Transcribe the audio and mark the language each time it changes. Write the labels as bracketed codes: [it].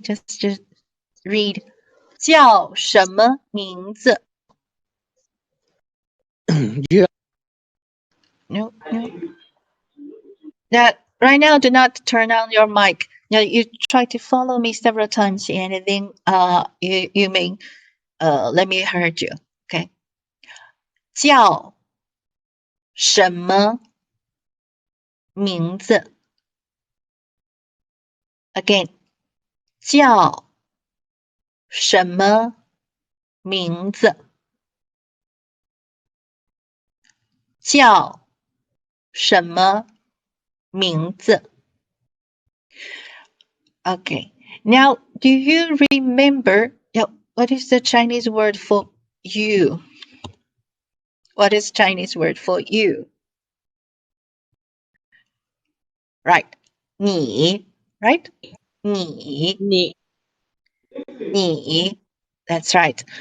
[en] Just read [zh] 叫什么名字 [en] No. That right now, do not turn on your mic. Now you try to follow me several times, and then you may let me heard you. Okay. [zh] 叫什么名字 Again. 叫什么名字叫什么名字 Okay. [en] Now, do you remember what is the Chinese word for you? What is Chinese word for you? Right. 你 right? 你 That's right.